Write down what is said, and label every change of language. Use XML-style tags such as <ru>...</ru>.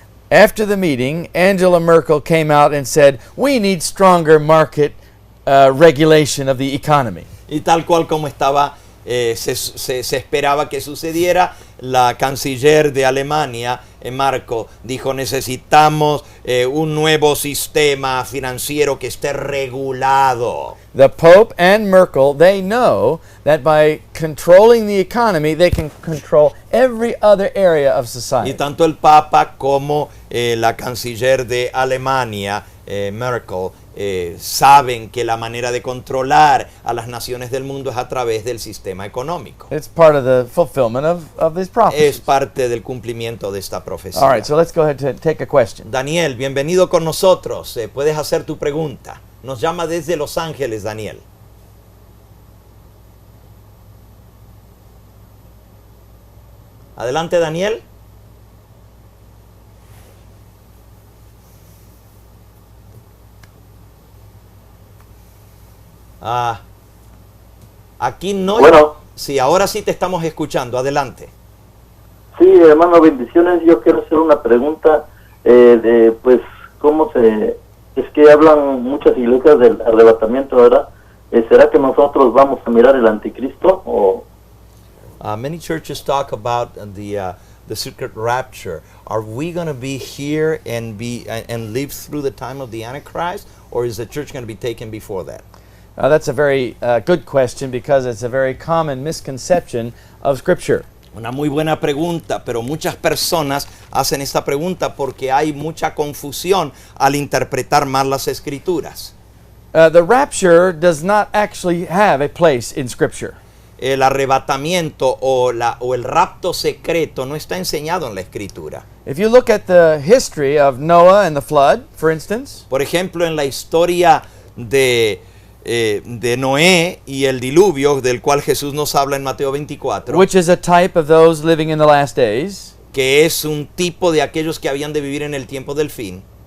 <en>after the meeting, Angela Merkel came out and said, "We need stronger market regulation of the economy."</en> <es>Y tal cual como estaba, se esperaba que sucediera, la canciller de Alemania, Merkel, dijo: necesitamos un nuevo sistema financiero que esté regulado.</es> <en>The Pope and Merkel, they know that by controlling the economy, they can control every other area of</en> <es>Y</es> <en>society.</en> <es>tanto el Papa como la canciller de Alemania, Merkel, saben que la manera de controlar a las naciones del mundo es a través del sistema económico.</es> <en>It's part of the fulfillment of this prophecy.</en> <es>Es parte del cumplimiento de esta profecía.</es> <en>All right, so let's go ahead and take a question.</en> <es>Daniel, bienvenido con nosotros. Puedes hacer tu pregunta. Nos llama desde Los Ángeles, Daniel. Adelante, Daniel. Aquí no. Bueno. Sí, ahora sí te estamos escuchando. Adelante. Sí, hermano, bendiciones. Yo quiero hacer una pregunta de, pues, cómo se... Es que hablan muchas iglesias del arrebatamiento, ¿verdad? ¿Será que nosotros vamos a mirar el anticristo? O...</es> <en>Many churches talk about the the secret rapture, are we going to be here and live through the time of the Antichrist, or is the church going to be taken before that? That's a very good question because it's a very common misconception of Scripture.</en> <es>Una muy buena pregunta, pero muchas personas hacen esta pregunta porque hay mucha confusión al interpretar mal las escrituras.</es> <en>The rapture does not actually have a place in Scripture.</en> <es>El arrebatamiento o el rapto secreto no está enseñado en la escritura.</es> <en>If you look at the history of Noah and the flood, for instance,</en> <es>Por ejemplo, en la historia de Noé y el diluvio, del cual Jesús nos habla en Mateo 24,</es> <en>which is a type of those living in the last days,</en> <es>que es un tipo de aquellos que habían de vivir en el tiempo del fin,</es>